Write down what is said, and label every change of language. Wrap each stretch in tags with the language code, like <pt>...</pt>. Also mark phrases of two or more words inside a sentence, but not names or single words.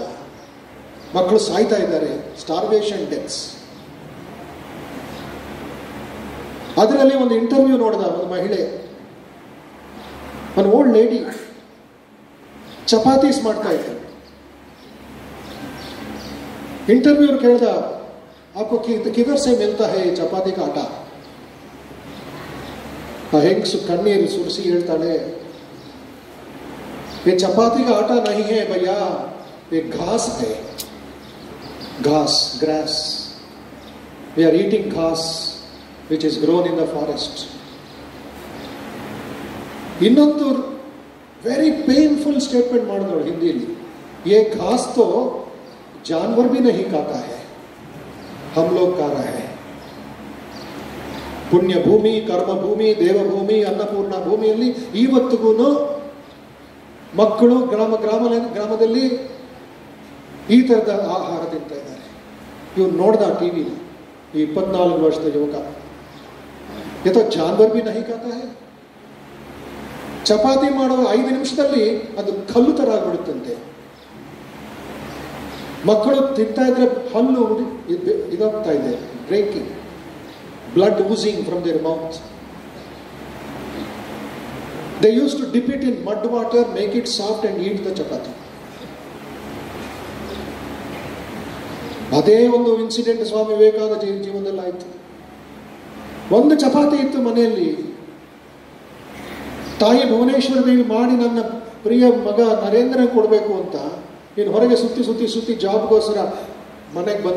<kn>ಮಕ್ಕಳು ಸಾಯ್ತಾ ಇದ್ದಾರೆ,</kn> <en>starvation deaths.</en> <kn>ಅದರಲ್ಲಿ ಒಂದು ಇಂಟರ್ವ್ಯೂ ನೋಡಿದ ಒಂದು ಮಹಿಳೆ, ಒಂದು</kn> <en>old lady</en> <kn>ಚಪಾತೀಸ್ ಮಾಡ್ತಾ ಇತ್ತು. ಇಂಟರ್ವ್ಯೂ ಕೇಳ್ದ,</kn> <hi>आपको किधर से मिलता है चपाती का आटा?</hi> <kn>ಹೆಂಗಸು ಕಣ್ಣೀರು ಸುರಿಸಿ ಹೇಳ್ತಾಳೆ,</kn> <hi>ये चपाती का आटा नहीं है भैया, ये घास है, घास,</hi> <en>grass. We are eating घास which is grown in the forest.</en> <kn>ಇನ್ನೊಂದು</kn> <en>very painful statement</en> <kn>ಮಾಡಿದಳು ಹಿಂದಿಯಲ್ಲಿ,</kn> <hi>ये घास तो जानवर भी नहीं खाता है, हम लोग खा रहे हैं.</hi> <kn>ಪುಣ್ಯ ಭೂಮಿ, ಕರ್ಮ ಭೂಮಿ, ದೇವಭೂಮಿ, ಅನ್ನಪೂರ್ಣ ಭೂಮಿಯಲ್ಲಿ ಇವತ್ತಿಗೂ ಮಕ್ಕಳು ಗ್ರಾಮದಲ್ಲಿ ಈ ತರದ ಆಹಾರ ತಿಂತಾ ಇದ್ದಾರೆ. ಇವ್ರು ನೋಡ್ದ ಟಿವಿ, ಈ 24 ವರ್ಷದ ಯುವಕ,</kn> <hi>ये तो जानवर भी नहीं खाता है.</hi> <kn>ಚಪಾತಿ ಮಾಡೋ 5 ನಿಮಿಷದಲ್ಲಿ ಅದು ಕಲ್ಲು ತರ ಆಗ್ಬಿಡುತ್ತಂತೆ. ಮಕ್ಕಳು ತಿಂತಾ ಇದ್ರೆ ಹಲ್ಲು ಇದಾಗ್ತಾ ಇದೆ,</kn> <en>breaking, blood oozing from their mouth. They used to dip it in mud water, make it soft and eat the chapati.</en> <kn>ಅದೇ ಒಂದು ಇನ್ಸಿಡೆಂಟ್ ಸ್ವಾಮಿ ವಿವೇಕಾನಂದ ಜೀವನದಲ್ಲಿ ಆಯ್ತು. ಒಂದು ಚಪಾತಿ ಇತ್ತು ಮನೆಯಲ್ಲಿ. ತಾಯಿ ಭುವನೇಶ್ವರ ದೇವಿ ಮಾಡಿ ನನ್ನ ಪ್ರಿಯ ಮಗ ನರೇಂದ್ರ ಕೊಡಬೇಕು ಅಂತ ಇನ್ನು ಹೊರಗೆ ಸುತ್ತಿ ಜಾಬ್ಗೋಸ್ಕರ ಮನೆಗೆ ಬಂದ.</kn>